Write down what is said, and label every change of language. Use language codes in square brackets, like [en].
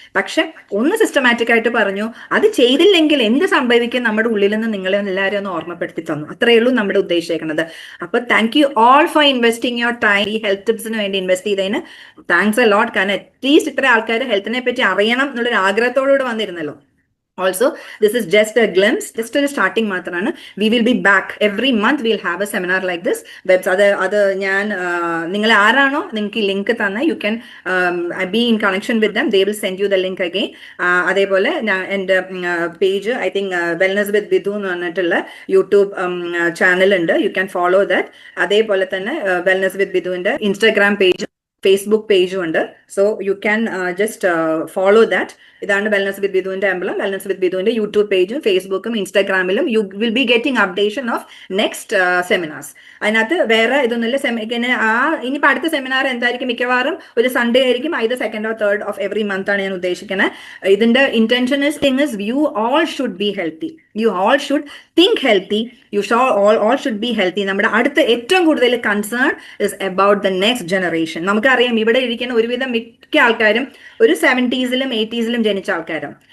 [ml] പക്ഷെ ഒന്ന് സിസ്റ്റമാറ്റിക് ആയിട്ട് പറഞ്ഞു, അത് ചെയ്തില്ലെങ്കിൽ എന്ത് സംഭവിക്കും നമ്മുടെ ഉള്ളിൽ നിന്ന് നിങ്ങളെ എല്ലാവരും ഒന്ന് ഓർമ്മപ്പെടുത്തി തന്നു. അത്രയേ ഉള്ളൂ നമ്മുടെ ഉദ്ദേശിക്കുന്നത്. അപ്പൊ [en] Thank you all for investing your time. [ml] ഈ ഹെൽത്ത് ടിപ്സിന് വേണ്ടി ഇൻവെസ്റ്റ് ചെയ്തതിന് താങ്ക്സ് എ ലോട്ട്. കാരണം അറ്റ്ലീസ്റ്റ് ഇത്ര ആൾക്കാർ ഹെൽത്തിനെ പറ്റി അറിയണം എന്നുള്ളൊരു ആഗ്രഹത്തോടുകൂടെ വന്നിരുന്നല്ലോ. [en] Also, this is just a glimpse, just a starting മാത്രമാണ്. We will be back every month. We'll have a seminar like this. That's [ml] അത് ഞാൻ നിങ്ങൾ ആരാണോ നിങ്ങൾക്ക് ഈ ലിങ്ക് തന്ന [en] you can be in connection with them. They will send you the link again. [ml] അതേപോലെ എൻ്റെ page [en] I think [ml] Wellness with Vidhu എന്ന് പറഞ്ഞിട്ടുള്ള യൂട്യൂബ് ചാനൽ ഉണ്ട്. [en] You can follow that. [ml] അതേപോലെ തന്നെ Wellness with Vidhuവിന്റെ Instagram page Facebook പേജും ഉണ്ട്. [en] So you can just follow that. ഇതാണ് wellness with വിധുവിന്റെ emblem. Wellness with വിധുവിന്റെ YouTube പേജും ഫേസ്ബുക്കും ഇൻസ്റ്റാഗ്രാമിലും you will be getting updation of next seminars. [ml] അതിനകത്ത് വേറെ ഇതൊന്നുമില്ല. ഇനിയിപ്പോൾ അടുത്ത സെമിനാർ എന്തായിരിക്കും, മിക്കവാറും ഒരു സൺഡേ ആയിരിക്കും. [en] ഇത് 2nd or 3rd of every month [ml] ആണ് ഞാൻ ഉദ്ദേശിക്കുന്നത്. [en] ഇതിന്റെ intention is you all should be healthy. You all should think healthy. You all should be healthy. [ml] നമ്മുടെ അടുത്ത ഏറ്റവും കൂടുതൽ concern [en] Is about the next generation. [ml] നമുക്കറിയാം ഇവിടെ ഇരിക്കുന്ന ഒരുവിധം മിക്ക ആൾക്കാരും ഒരു 70s 80s ജനിച്ച ആൾക്കാരാണ്.